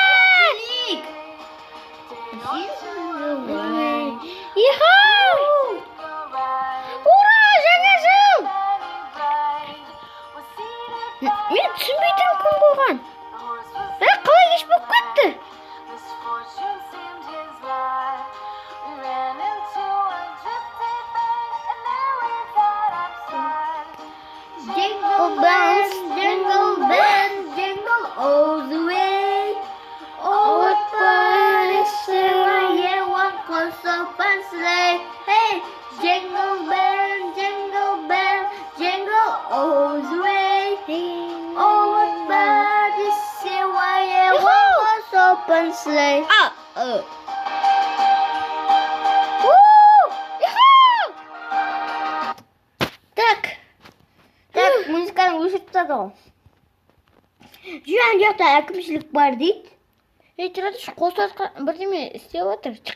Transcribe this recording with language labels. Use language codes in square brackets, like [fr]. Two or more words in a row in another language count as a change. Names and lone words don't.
[kk] Ура! Жаңа жыл! Мен түсінбейтін күн болған. Қалай кеш болып кетті? [en] Jingle bells, jingle bells, jingle all the way. Oh, what fun it is to hear one horse open sleigh. Hey, jingle bells, jingle all the way. Oh, what fun it is to hear one horse open sleigh. [kk] Так, музыканы өшіріп тастады ғой. Жан жақта әкімшілік бар дейді. Тұрады, қосатқа бірдеме істеп отыр.